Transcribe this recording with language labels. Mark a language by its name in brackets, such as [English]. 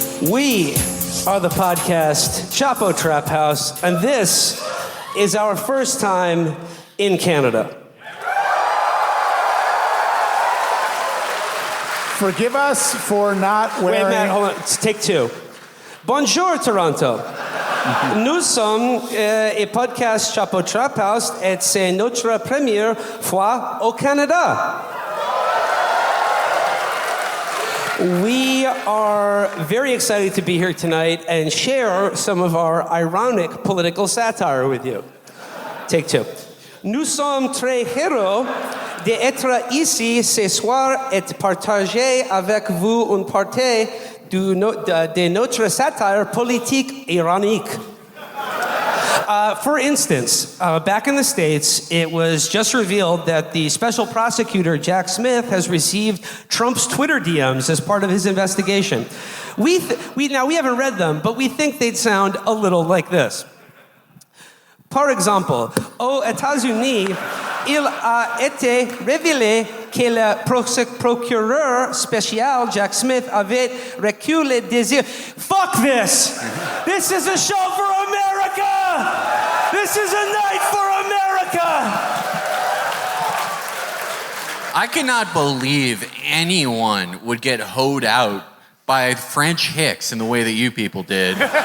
[English] We are the podcast Chapo Trap House, and this is our first time in Canada. Forgive us for not wearing... Wait, Matt, hold on. Take 2. [French] Bonjour, Toronto. Nous sommes un podcast Chapo Trap House et c'est notre première fois au Canada. [English] We are very excited to be here tonight and share some of our ironic political satire with you. Take 2. [French] Nous sommes très heureux d'être ici ce soir et partager avec vous une partie de notre satire politique ironique. [English] For instance, back in the States, it was just revealed that the special prosecutor, Jack Smith, has received Trump's Twitter DMs as part of his investigation. We haven't read them, but we think they'd sound a little like this. [French] Par exemple, aux États-Unis, il a été révélé que le procureur spécial Jack Smith avait reçu le désir. [English] Fuck this! This is a show for America! This is a night for America! I cannot believe anyone would get hoed out by French hicks in the way that you people did.